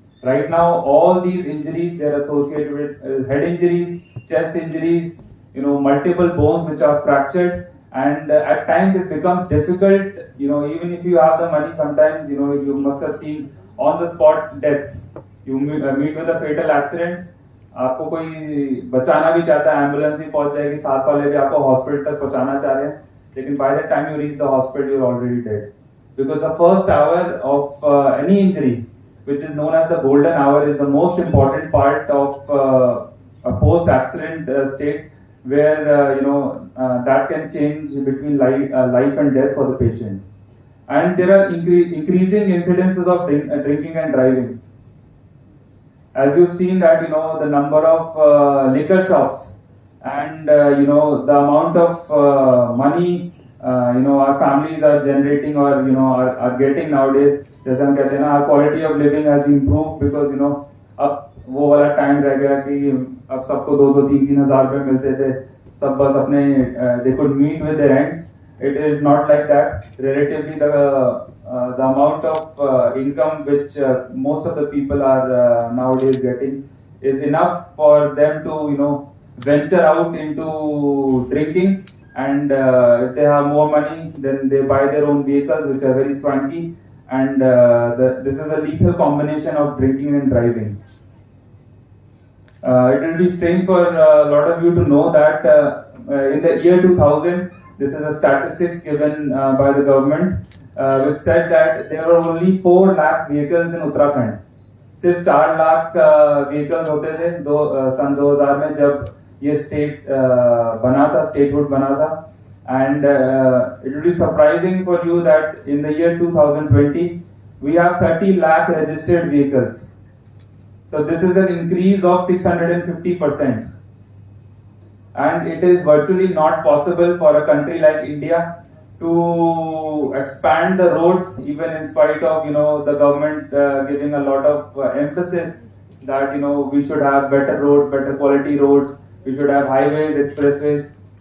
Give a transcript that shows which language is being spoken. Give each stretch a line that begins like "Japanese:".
English: Right now, all these injuries, they're associated with head injuries, chest injuries, multiple bones which are fractured. And at times it becomes difficult, even if you have the money, sometimes, you must have seen on the spot deaths. You meet with a fatal accident,
Hindi: आपको कोई बचाना भी चाहता है, ambulance भी पहुंच जाएगी, साथ वाले भी आपको हॉस्पिटल तक पहुंचाना चाह रहे हैं, लेकिन
English: by the time you reach the hospital, you're already dead. Because the first hour of any injury, which is known as the golden hour, is the most important part of a post-accident state, where that can change between life and death for the patient. And there are increasing incidences of drinking and driving. As you've seen that, the number of liquor shops and, the amount of money, our families are generating or, are getting nowadays.
Hindi: जैसे हम कहते हैं ना,
English: our quality of living has improved because,
Hindi: अब वो वाला time रह गया कि अब सबको 2-3 हज़ार रुपए मिलते थे, सब बस अपने
English: they could meet with their ends. It is not like that. Relatively, the amount of income which most of the people are nowadays getting is enough for them to, venture out into drinking. And if they have more money, then they buy their own vehicles, which are very swanky. And this is a lethal combination of drinking and driving. It will be strange for a lot of you to know that in the year 2000, this is a statistics given by the government, which said that there were only 4 lakh vehicles in Uttarakhand.
Hindi: सिर्फ 4 lakh vehicles होते थे सन 2000 में जब ये state बना था, statehood बना था.
English: And it will be surprising for you that in the year 2020 we have 30 lakh registered vehicles. So this is an increase of 650%. And it is virtually not possible for a country like India to expand the roads, even in spite of the government giving a lot of emphasis that we should have better roads, better quality roads, we should have highways, expressways.